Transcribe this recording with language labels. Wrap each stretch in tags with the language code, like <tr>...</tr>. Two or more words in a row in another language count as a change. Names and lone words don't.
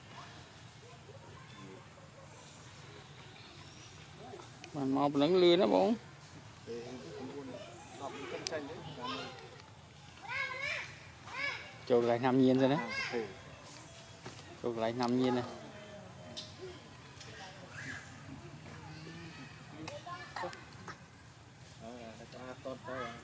<km>បានមកប៉ុណ្ណឹងលឿនណាបង</km> <vi>để buôn bắp cạnh tranh đấy</vi> <km>ចូលកន្លែងញ៉ាំញៀនទៅណា</km> <vi>hàng cà phê</vi> <km>ចូលកន្លែងញ៉ាំញៀនណា</km> <vi>tốt thôi</vi>